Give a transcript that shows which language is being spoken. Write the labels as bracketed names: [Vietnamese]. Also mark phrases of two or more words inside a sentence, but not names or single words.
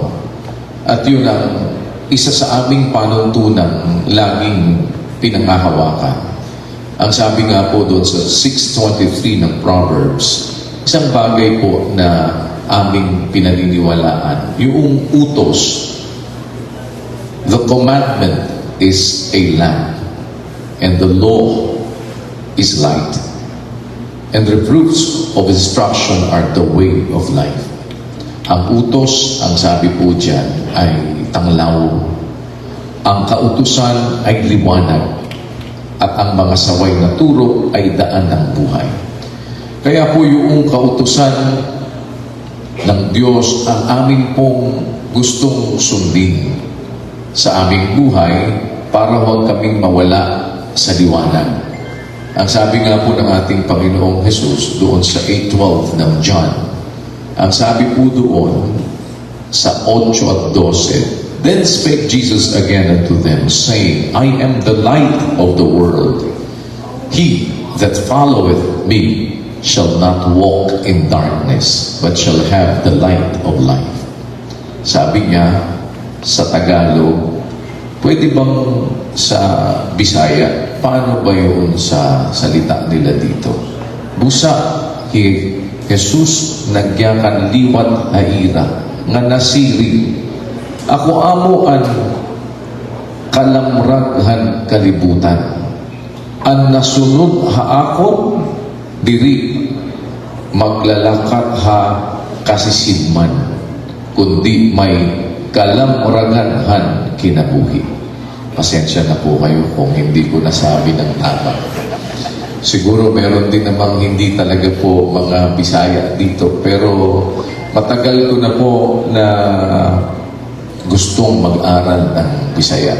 [Filipino] At yun ang isa sa aming panuntunang laging pinangahawakan. Ang sabi nga po doon sa 6:23 ng Proverbs, isang bagay po na aming pinaniniwalaan, yung utos. [English] The commandment is a lamp, and the law is light. And the fruits of instruction are the way of life. [Filipino] Ang utos, ang sabi po dyan, ay tanglaw. Ang kautusan ay liwanag. At ang mga saway na turo ay daan ng buhay. Kaya po yung kautusan ng Diyos ang amin pong gustong sundin sa aming buhay para huwag kaming mawala sa liwanag. Ang sabi nga po ng ating Panginoong Jesus doon sa 8:12 ng John, ang sabi po doon sa 8 at 12, [English] Then spake Jesus again unto them, saying, I am the light of the world. He that followeth me shall not walk in darkness, but shall have the light of life. [Filipino] Sabi niya sa Tagalog, pwede bang sa Bisaya, paano ba yun sa salita nila dito? [Waray] Busa, Jesus nagyakan liwat haira, nga nasiri. Ako amuan kalamraghan kalibutan. Ang nasunod ha ako, diri maglalakat ha kasisidman, kundi may kalamraganhan kinabuhi. [Filipino] Pasensya na po kayo kung hindi ko nasabi ng tama. Siguro meron din namang hindi talaga po mga Bisaya dito, pero matagal ko na po na gustong mag-aral ng Bisaya.